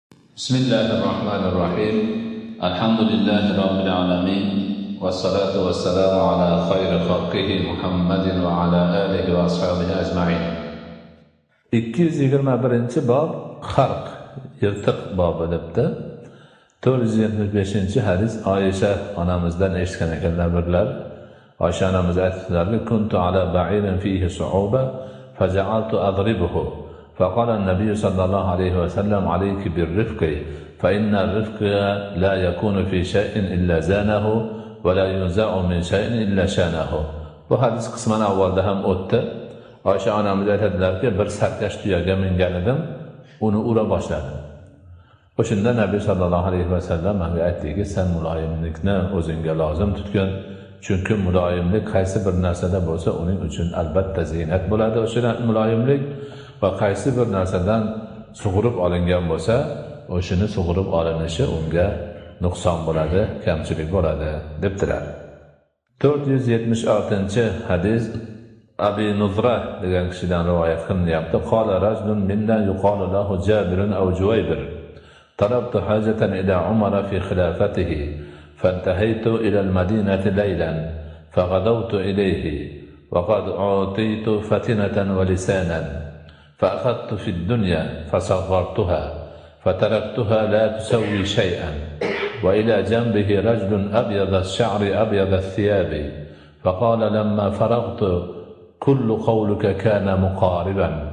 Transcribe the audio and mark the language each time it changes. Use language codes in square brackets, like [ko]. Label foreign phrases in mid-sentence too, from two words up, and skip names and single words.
[ar] بسم الله الرحمن الرحيم الحمد لله رب العالمين والصلاة والسلام على خير خلقه محمد وعلى آله وأصحابه أجمعين. [uz] 221 bob xalq yirtiq bobi debdi. 475 hadis Oysha onamizdan eshitgan ekanlar birlar. Oysha onamiz aytdilarki, [ar] كنت على بعير فيه صعوبة فجعلت أضربه. فقال النبي صلى الله عليه وسلم عليك بالرفق فإن الرفق لا يكون في شيء إلا زانه ولا ينزع من شيء إلا شانه. [uz] Bu hadis qisman avvalda ham o'tdi. Oysha onamiz aytadilarki, bir sarkash tuyaga mingan edim, uni ura boshladim. O'shanda Nabiy [ar] صلى الله عليه وسلم [uz] menga aytdiki, sen muloyimlikni o'zingga lozim tutgin, chunki muloyimlik qaysi bir narsada bo'lsa, uning uchun albatta ziynat bo'ladi. O'sha muloyimlik va qaysi bir narsadan sug'urib olingan bo'lsa, o'shini sug'urib olinishi unga nuqson bo'ladi, kamchilik bo'ladi debdilar. 476-hadis Abi Nuzra degan kishidan rivoyat qilinyapti. [ar] قال رجل منا يقال له جابر أو جويبر. طلبت حاجة إلى عمر في خلافته فانتهيت إلى المدينة ليلا فغدوت إليه وقد أوتيت فطنة ولسانا فأخذت في الدنيا فصغرتها فتركتها لا تسوي شيئا وإلى جنبه رجل أبيض الشعر أبيض الثياب فقال لما فرغت كل قولك كان مقاربا